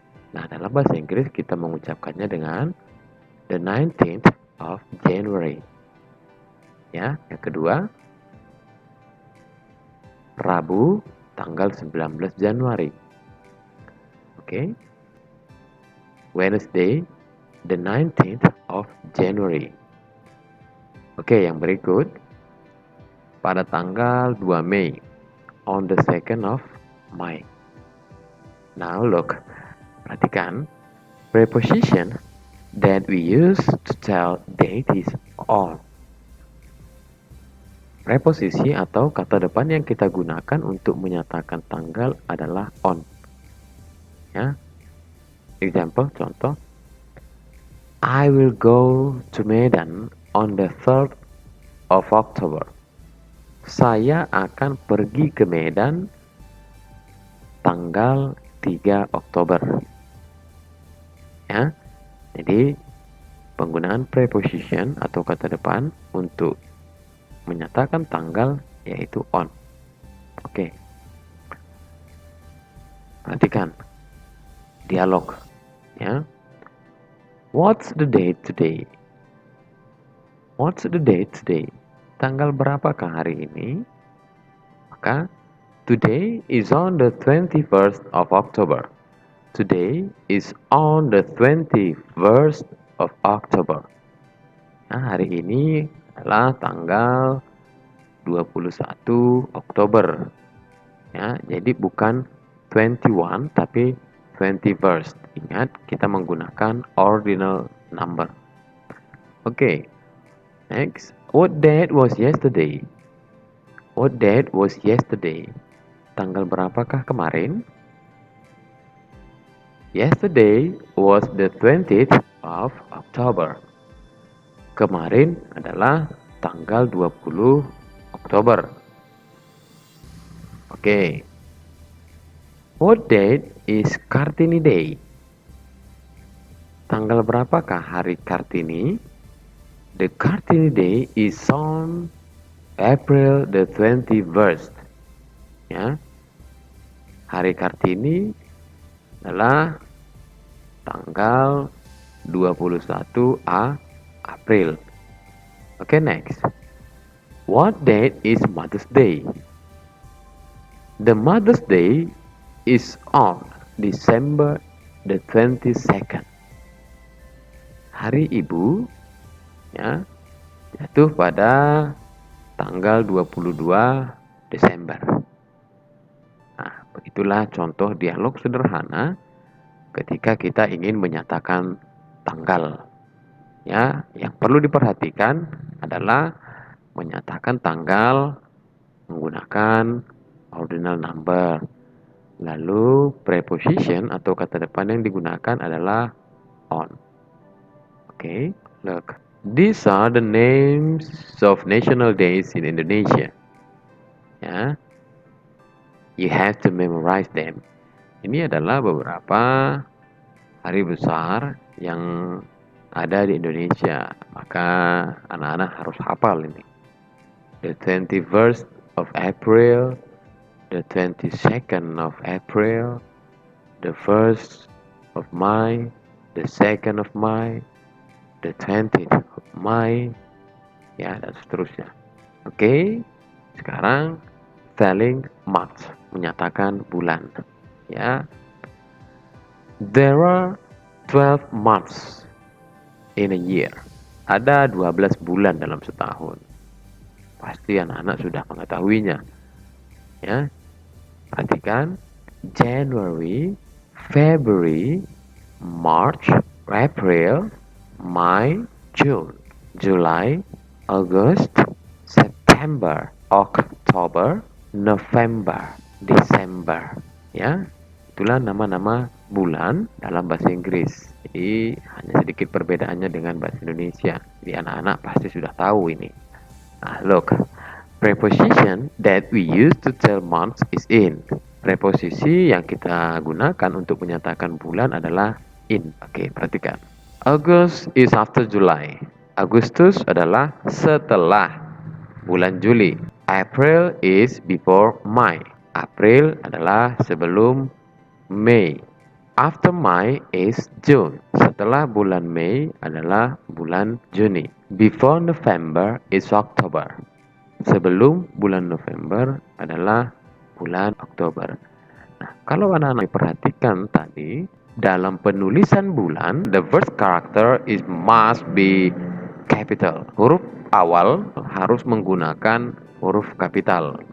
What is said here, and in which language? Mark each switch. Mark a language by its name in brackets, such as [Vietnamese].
[Indonesian] Nah, dalam bahasa Inggris kita mengucapkannya dengan the 19th of January. Ya, yang kedua, Rabu, tanggal 19 Januari. Oke. [English] Wednesday, the 19th of January. [Indonesian] Oke, yang berikut, pada tanggal 2 Mei, [English] on the 2nd of May. Now look, [Indonesian] perhatikan, [English] preposition that we use to tell date is on. [Indonesian] Preposisi atau kata depan yang kita gunakan untuk menyatakan tanggal adalah on. Ya. [English] Example, [Indonesian] contoh, [English] I will go to Medan on the 3rd of October. [Indonesian] Saya akan pergi ke Medan tanggal 3 Oktober. Ya. Jadi penggunaan preposition atau kata depan untuk menyatakan tanggal yaitu on. Oke. Perhatikan dialog, ya. [English] What's the date today? What's the date today? [Indonesian] Tanggal berapakah hari ini? [English] Maka today is on the 21st of October. Today is on the 21st of October. [Indonesian] Nah, hari ini adalah tanggal 21 Oktober. Ya, jadi bukan 21 tapi 21st. Ingat, kita menggunakan ordinal number. Oke, [English] Next, what date was yesterday? What date was yesterday? [Indonesian] Tanggal berapakah kemarin? [English] Yesterday was the 20th of October. [Indonesian] Kemarin adalah tanggal 20 Oktober. Oke. [English] What date is Kartini Day? [Indonesian] Tanggal berapakah hari Kartini? [English] The Kartini Day is on April the 21st. Ya. [Indonesian] Hari Kartini adalah tanggal 21 April. Oke, next. [English] What date is Mother's Day? The Mother's Day is on December the 22nd. [Indonesian] Hari Ibu ya jatuh pada tanggal 22 Desember. Nah, begitulah contoh dialog sederhana ketika kita ingin menyatakan tanggal. Ya, yang perlu diperhatikan adalah menyatakan tanggal menggunakan ordinal number. Lalu preposition atau kata depan yang digunakan adalah on. [English] Okay, look. These are the names of national days in Indonesia. Ya, you have to memorize them. [Indonesian] Ini adalah beberapa hari besar yang ada di Indonesia. Maka anak-anak harus hafal ini. [English] The 21st of April, the 22nd of April, the 1st of May, the 2nd of May, the 20th of May, ya, [Indonesian] dan seterusnya. Oke, sekarang [English] spelling month, [Indonesian] menyatakan bulan. [English] Ya, there are 12 months in a year. [Indonesian] Ada 12 bulan dalam setahun. Pasti anak-anak sudah mengetahuinya. Ya, perhatikan. [English] January, February, March, April, May, June, July, August, September, October, November, December. [Indonesian] Ya, itulah nama-nama bulan dalam bahasa Inggris. Jadi hanya sedikit perbedaannya dengan bahasa Indonesia. Jadi anak-anak pasti sudah tahu ini. [English] Nah, look. Preposition that we use to tell months is in. [Indonesian] Preposisi yang kita gunakan untuk menyatakan bulan adalah in. Oke, perhatikan. [English] August is after July. [Indonesian] Agustus adalah setelah bulan Juli. [English] April is before May. [Indonesian] April adalah sebelum Mei. [English] After May is June. [Indonesian] Setelah bulan Mei adalah bulan Juni. [English] Before November is October. [Indonesian] Sebelum bulan November adalah bulan Oktober. Nah, kalau anak-anak perhatikan tadi, dalam penulisan bulan, [English] the first character is must be capital. [Indonesian] Huruf awal harus menggunakan huruf kapital.